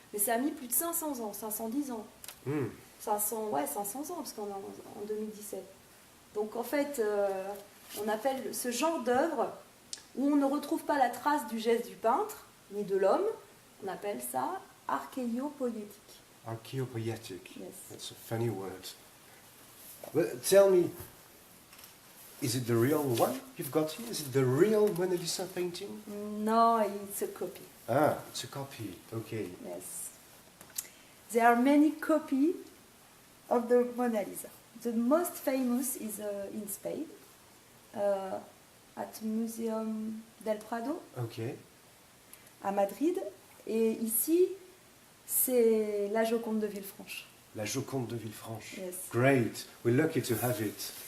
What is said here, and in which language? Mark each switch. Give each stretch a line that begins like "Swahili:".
French: Mais ça a mis plus de 500 ans, 510 ans. 500 ans, parce qu'on est en 2017. Donc en fait, on appelle ce genre d'œuvre où on ne retrouve pas la trace du geste du peintre, ni de l'homme, on appelle ça archéopoïétique.
English: Archaeopoietic. Yes. That's a funny word. Well, tell me, is it the real one you've got here? Is it the real Mona Lisa painting? No, it's a copy. Ah, it's a copy. Okay. Yes. There are many copies of the Mona Lisa. The most famous is in Spain, at Museum del Prado, Okay.
French: à Madrid. Et ici, c'est la Joconde de Villefranche. La Joconde de Villefranche.
English: Yes. Great. We're lucky to have it.